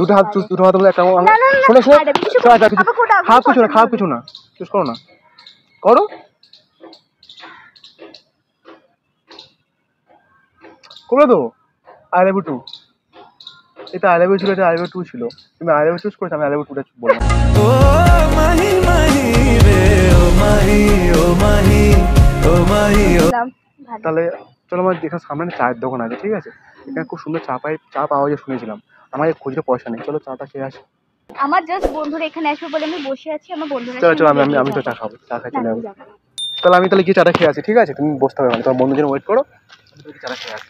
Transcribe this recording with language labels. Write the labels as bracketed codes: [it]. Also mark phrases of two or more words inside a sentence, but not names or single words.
[bn] দুটো হাত বলে একটা শোনো খারাপ কিছু না চুজ করো না, করো। করে দেবো। [en] I love you too, [bn] এটা [en] I love you [bn] ছিল, এটা [en] I love you too [bn] ছিল। তুমি [en] I love you [bn] চুজ করেছো, আমি [en] I love you [bn] টুটা বললাম। [hi] ओ माही माही रे ओ माही ओ माही ओ माही ओ। [bn] তাহলে চলো আমার এখানে সামনে একটা চায়ের দোকান আছে, ঠিক আছে? এখানে খুব সুন্দর চা পাওয়া যায় শুনেছিলাম। আমার খুচরো পয়সা নেই, চলো চাটা খেয়ে আসি। আমার জাস্ট বন্ধুরা এখানে আসবে বলে আমি বসে আছি, আমার বন্ধুরা চলো আমি তো চা খাবো, চা খাই চলে যাবো। তাহলে আমি গিয়ে চাটা খেয়ে আসি, ঠিক আছে? তুমি বসতে হবে না, তোমার বন্ধুর জন্য ওয়েট করো, চাটা খেয়ে আসি।